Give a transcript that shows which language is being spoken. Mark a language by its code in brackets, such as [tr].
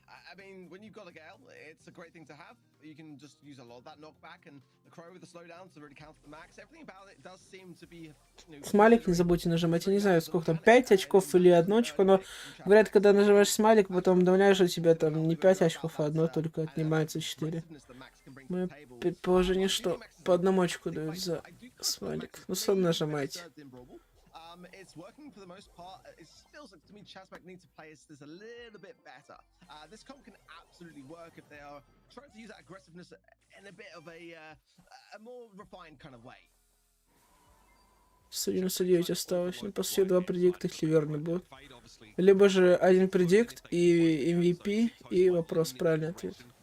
[en] I mean, when you've got a Gale, it's a great thing to have. You can just use a lot of that knockback and the Crow with the slowdown to really counter the max. Everything about it does seem to be... [ru] Смайлик не забудьте нажимать. Я не знаю, сколько там, 5 очков или 1 очко, но говорят, когда нажимаешь смайлик, потом добавляешь, у тебя там не 5 очков, а одно только отнимается 4. Мое предположение, что по одному очку дают за смайлик. Ну, сам нажимайте. [en] It's working for the most part. It feels like to me Chazmak needs to play this a little bit better. This comp can absolutely work if they are trying to use that aggressiveness in a bit of a more refined kind of way. [ru] 99 осталось. Ну, по сути, 2 предикта, если верно будет. Либо же один предикт и MVP, и вопрос, правильный ответ.